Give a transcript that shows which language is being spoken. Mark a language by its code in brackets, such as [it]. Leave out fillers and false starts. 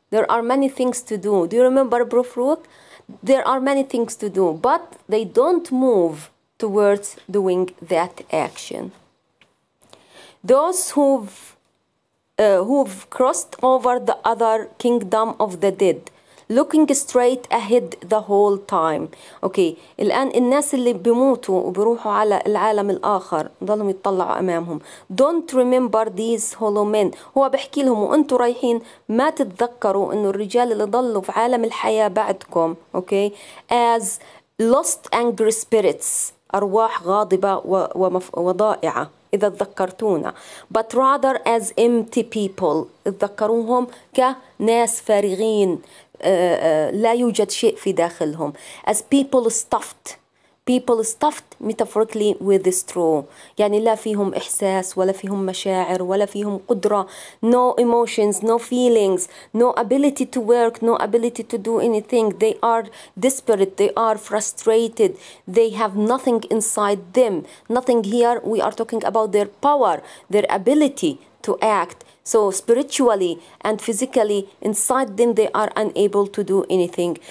[en] There are many things to do. Do you remember Brufruk? There are many things to do, but they don't move towards doing that action. Those who've crossed over the other kingdom of the dead, looking straight ahead the whole time. [ar] Okay, الآن الناس اللي بيموتوا وبيروحوا على العالم الآخر ضلهم يتطلعوا أمامهم. [en] Don't remember these hollow men. [ar] هو بحكي لهم وأنتوا رايحين ما تتذكروا إنه الرجال اللي ضلوا في عالم الحياة بعدكم. [en] Okay, as lost angry spirits. [ar] أرواح غاضبة وضائعة إذا تذكرتونا. [en] But rather as empty people. [ar] تذكروهم كناس فارغين لا يوجد شيء في داخلهم. [en] As people stuffed. People stuffed metaphorically with straw. [ar] يعني لا فيهم إحساس ولا فيهم مشاعر ولا فيهم قدرة. [en] No emotions, no feelings, no ability to work, no ability to do anything. They are desperate, they are frustrated. They have nothing inside them. Nothing here. We are talking about their power, their ability to act. So spiritually and physically inside them they are unable to do anything.